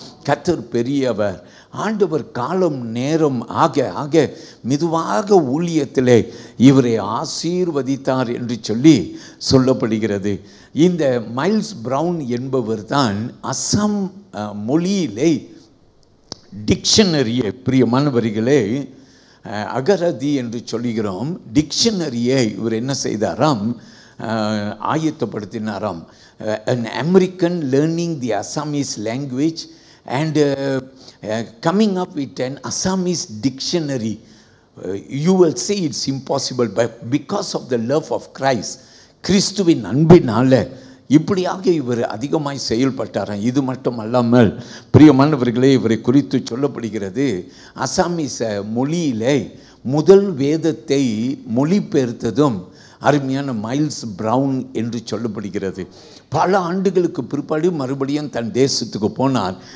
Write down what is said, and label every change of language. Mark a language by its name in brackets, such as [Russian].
[Tamil] கர்த்தர் பெரியவர். ஆண்டவர் காலம் நேரம் ஆக மெதுவாக ஊழியத்திலே இவரை ஆசீர்வதித்தார் என்று சொல்லி சொல்லப்படுகிறது. இந்த மைல்ஸ் பிரவுன் என்பவர் தான் அஸ்ஸாம் மொழியிலே டிக்ஷனரியை, பிரியமானவர்களே அகரதி என்று சொல்லுகிறோம், டிக்ஷனரியை இவர் என்ன செய்தாராம்? ஆயத்தப்படுத்தினாராம். [English] an American learning the Assamese language and coming up with an Assamese dictionary. You will say it's impossible, but because of the love of Christ, [Tamil] கிறிஸ்துவின் அன்பினால இப்படியாக இவர் அதிகமாய் செயல்பட்டாராம். இது மட்டும் அல்லாமல் பிரியமானவர்களே இவரை குறித்து சொல்லப்படுகிறது, அசாமீஸ் மொழியிலே முதல் வேதத்தை மொழிபெயர்த்ததும் அருமையான மைல்ஸ் பிரவுன் என்று சொல்லப்படுகிறது. பல ஆண்டுகளுக்கு பிற்பாடு மறுபடியும் தன் தேசத்துக்கு போனார்.